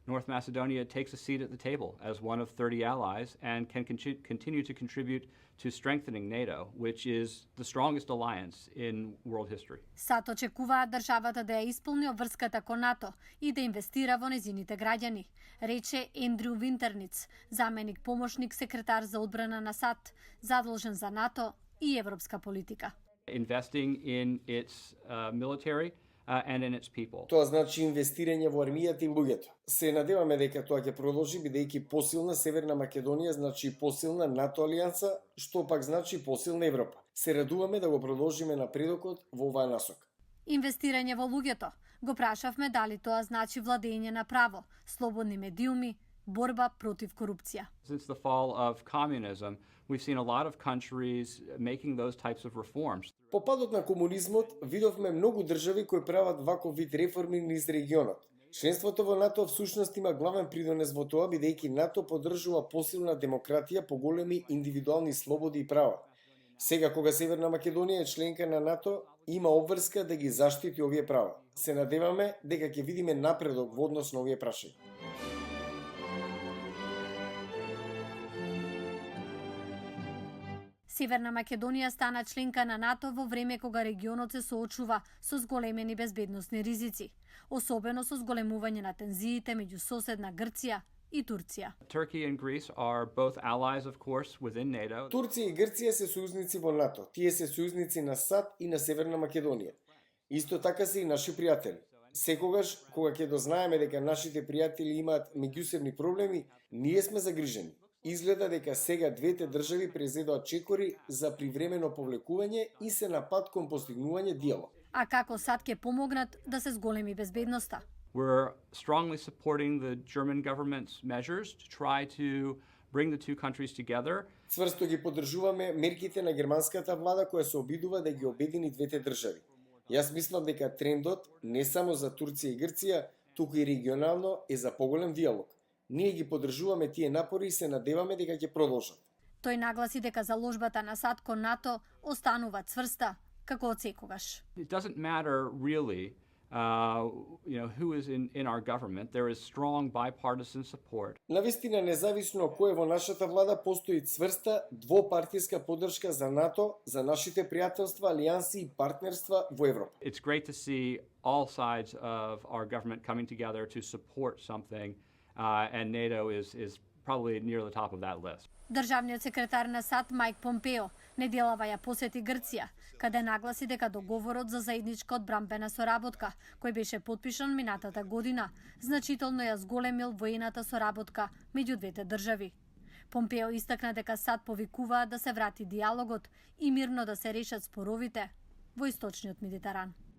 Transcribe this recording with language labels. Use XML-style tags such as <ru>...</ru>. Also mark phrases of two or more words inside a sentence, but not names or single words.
<en>North Macedonia takes a seat at the table as one of 30 allies and can continue to contribute to strengthening NATO, which is the strongest alliance in world history.</en> <mk>САД очекуваат државата да ја исполни обврската кон НАТО и да инвестира во нејзините граѓани, рече Ендрю Винтерниц, заменик помошник секретар за одбрана на САД, задолжен за НАТО и европска политика.</mk> <en>Investing in its military and in its people.</en> <mk>Тоа значи инвестирање во армијата и луѓето. Се надеваме дека тоа ќе продолжи бидејќи посилна Северна Македонија значи посилна НАТО алијанса, што пак значи посилна Европа. Се радуваме да го продолжиме напредокот во оваа насока. Инвестирање во луѓето. Го прашавме дали тоа значи владење на право, слободни медиуми, борба против корупција.</mk> <en>Since the fall of communism, we've seen a lot of countries making those types of reforms.</en> <mk>По падот на комунизмот видовме многу држави кои прават ваков вид реформи низ регионот. Членството во НАТО всушност има главен придонес во тоа бидејќи НАТО поддржува посилна демократија, поголеми индивидуални слободи и права. Сега кога Северна Македонија е членка на НАТО, има обврска да ги заштити овие права. Се надеваме дека ќе видиме напредок во однос на овие прашања. Северна Македонија стана членка на НАТО во време кога регионот се соочува со зголемени безбедносни ризици, особено со зголемување на тензиите меѓу соседна Грција и Турција.</mk> <en>Turkey and Greece are both allies, of course, within NATO.</en> <mk>Турција и Грција се сојузници во НАТО. Тие се сојузници на САД и на Северна Македонија. Исто така се и наши пријатели. Секогаш, кога ќе дознаеме дека нашите пријатели имаат меѓусебни проблеми, ние сме загрижени. Изгледа дека сега двете држави презедоа чекори за привремено повлекување и се на пат кон постигнување диалог. А како САД ќе помогнат да се зголеми безбедноста?</mk> <en>We're strongly supporting the German government's measures to try to bring the two countries together.</en> <mk>Цврсто ги поддржуваме мерките на германската влада која се обидува да ги обедини двете држави. Јас мислам дека трендот не само за Турција и Грција, туку и регионално е за поголем диалог. Ние ги поддржуваме тие напори и се надеваме дека ќе продолжат. Тој нагласи дека заложбата на САД кон НАТО останува цврста, како од секогаш.</mk> <en>It doesn't matter really who is in our government. There is strong bipartisan support.</en> <mk>Навистина, независно кој е во нашата влада, постои цврста двопартиска поддршка за НАТО, за нашите пријателства, алијанси и партнерства во Европа.</mk> <en>It's great to see all sides of our government coming together to support something. And NATO is probably near the top of that list.</en> <mk>Државниот секретар на САД Мајк Помпео неделава ја посети Грција, каде нагласи дека договорот за заедничка одбрамбена соработка, кој беше потпишан минатата година, значително ја зголемил воената соработка меѓу двете држави. Помпео истакна дека САД повикуваат да се врати диалогот и мирно да се решат споровите во источниот Медитеран.</mk>